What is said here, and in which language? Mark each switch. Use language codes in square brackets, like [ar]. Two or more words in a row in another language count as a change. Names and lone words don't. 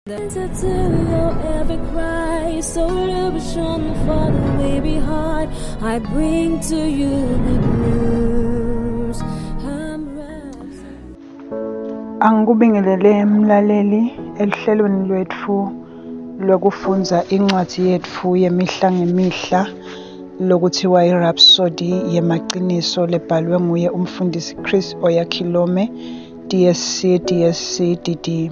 [en] To your every cry, solution for the weary heart. I bring to you good news. [ss] Angikubingelele mlaleli elihlelweni lwethu lokufundza incwadi yetfu yemihla ngemihla lokuthiwa iRhapsody yemaqiniso lebhalwe nguye umfundisi Chris Oyakhilome DSc DD.